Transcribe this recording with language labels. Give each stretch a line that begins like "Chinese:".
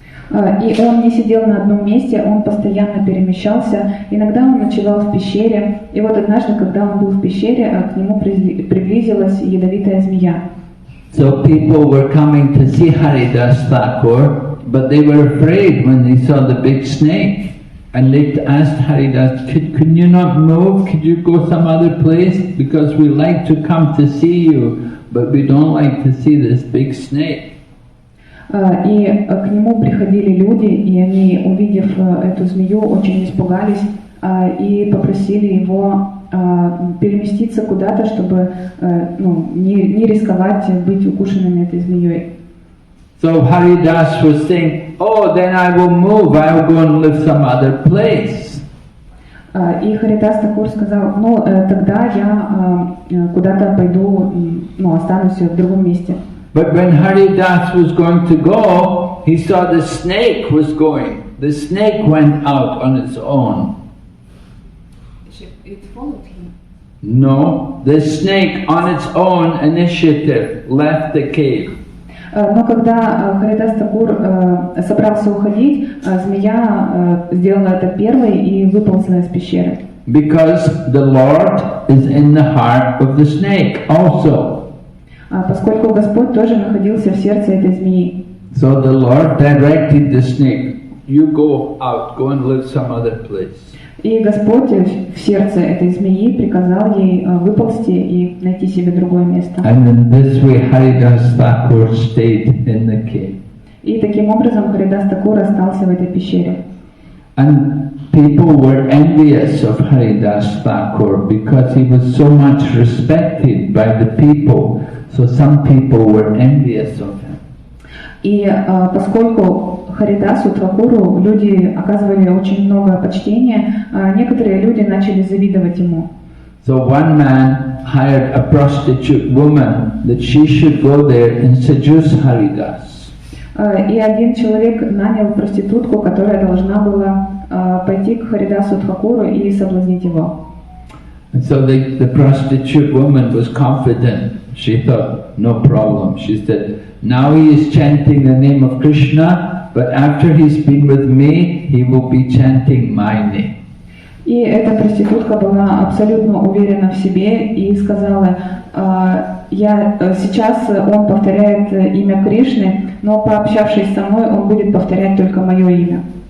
Russian: И он не сидел на одном месте, он постоянно перемещался. Иногда он ночевал в пещере. И вот однажды, когда он был в пещере, к нему приблизилась ядовитая змея.
English: So people were coming to see Haridas Thakur, but they were afraid when they saw the big snake. And they asked Haridas, could you not move? Could you go some other place? Because we like to come to see you, but we don't like to see this big snake.
Russian: И к нему приходили люди, и они, увидев эту змею, очень испугались и попросили его переместиться куда-то, чтобы не рисковать быть укушенными этой змеей.
English: So Haridas was saying, oh, then I will move, I will go and live some other place.
Russian: И Харидас Такур сказал, тогда я куда-то пойду, останусь в другом месте.
English: But when Haridas was going to go, he saw the snake was going. The snake went out on its own. It followed him. No, the snake on its own initiative left the cave.
Russian: Но когда Харидас Такур собрался уходить, змея сделала это первой и выползла из пещеры.
English: Because the Lord is in the heart of the snake also.
Russian: Поскольку Господь тоже находился в сердце этой змеи.
English: So the Lord directed the snake, you go out, go and live some other place.
Russian: И Господь в сердце этой змеи приказал ей выползти и найти себе другое место.
English: And in this way Haridas Thakur stayed in the cave.
Russian: И таким образом Харидас Такур остался в этой пещере.
English: And people were envious of Haridas Thakur because he was so much respected by the people. So some people were envious of him.
Russian: И поскольку Харидасу Тхакуру люди оказывали очень много почтения, некоторые люди начали завидовать ему.
English: So one man hired a prostitute woman that she should go there and seduce Haridas.
Russian: И один человек нанял проститутку, которая должна была пойти к Харидасу Тхакуру и соблазнить его.
English: And so the prostitute woman was confident. She thought, no problem. She said, now he is chanting the name of Krishna, but after he's been with me, he will be chanting my name.
Russian: И эта проститутка была абсолютно уверена в себе и сказала, сейчас он повторяет имя Кришны, но пообщавшись со мной, он будет повторять только мое имя.